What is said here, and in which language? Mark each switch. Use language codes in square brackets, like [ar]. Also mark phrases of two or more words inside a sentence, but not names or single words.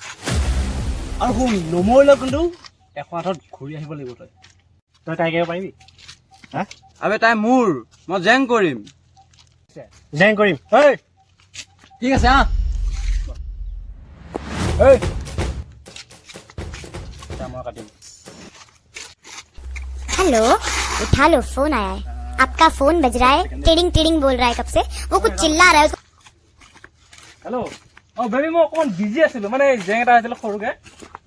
[as] আৰু শুন নমৰিলে কিন্তু 100 ঘূৰি আহিব লাগিব তই তাইক এৰিব পাৰিবি হা আবে তাই মোৰ মই জেং কৰিম জেং কৰিম ঠিক আছে মই কাটিম। [hi] हेलो, उठा लो, फोन आया है आपका। फोन बज रहा है, टिडिंग टिडिंग बोल रहा है कब से, वो कुछ चिल्ला रहा है उसको। [en] hello baby [as] মই অকণমান বিজি আছিলোঁ মানে জেং এটা আছিলে সৰুকৈ